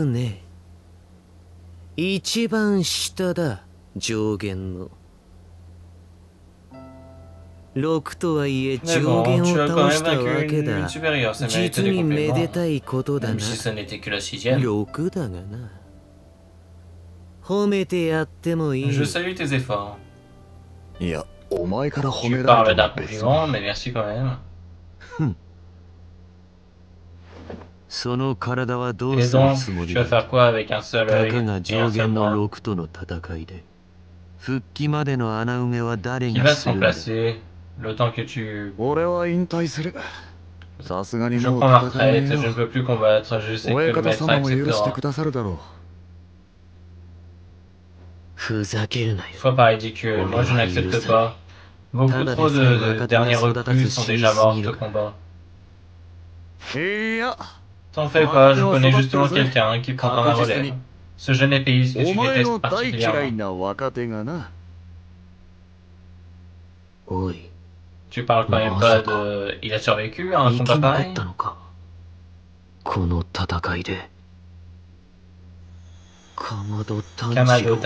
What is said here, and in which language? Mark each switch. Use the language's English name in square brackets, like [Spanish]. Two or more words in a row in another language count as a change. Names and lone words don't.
[Japanese] 一番下だ、上限の。6とはいえ [French] Mais [Japanese] 上 [French] bon, [Japanese] 限を [French] tu as quand [Japanese] 倒 [French] même [Japanese] したわ [French] vaincu [Japanese] け [French] une [Japanese] だ。 [French] lune supérieure, ça mérite [Japanese] 実 [French] des [Japanese] にめで [French] compliments. [Japanese] たいことだ [French] Même [Japanese] な。 [French] si ce n'était que la sixième. [Japanese] 6 だがな。褒めてやってもいい。 [French] Je salue tes efforts. [Japanese] いや、お前から褒 [French] Tu [Japanese] めら [French] parles [Japanese] れた [French] d'un [Japanese] ら別 [French] compliment, mais merci quand même. [Japanese] その体はどう [French] Et [Japanese] する [French] donc, [Japanese] つもり [French] tu vas [Japanese] だ。 [French] faire quoi avec un seul [Japanese] た [French] œil [Japanese] かが [French] et un [Japanese] 上 [French] seul [Japanese] 限の [French] bras? [Japanese] 6との戦いで。復帰までの穴埋めは誰 [French] Qui [Japanese] が [French] va [Japanese] す [French] se [Japanese] るんだ。 [French] remplacer le temps que tu... [Japanese] 俺は引退する。さすがに [French] Je [Japanese] もう [French] prends ma [Japanese] 戦え [French] retraite, [Japanese] ね [French] je [Japanese] え [French] ne [Japanese] よ。 [French] peux plus combattre, je sais que [Japanese] 親 [French] le [Japanese] 方 [French] maître [Japanese] 様も許して [French] acceptera. [Japanese] くださるだろふざけるなよ。 [French] Sois pas ridicule, moi je n'accepte pas. Beaucoup trop de derniers recrues sont déjà morts au combat. [Japanese] う。いや、 [French] T'en fais pas, je connais justement quelqu'un qui prendra ma relève. Ce jeune épéiste que [Japanese] お [French] tu [Japanese] 前 [French] détestes [Japanese] の大嫌い [French] particulièrement. [Japanese] な若手がな。おい、 [French] Tu parles quand même pas de... Il a survécu à un [Japanese] 生き [French] combat [Japanese] 残 [French] pareil? [Japanese] ったのか。この戦いで。かまど炭治 Kamado 郎。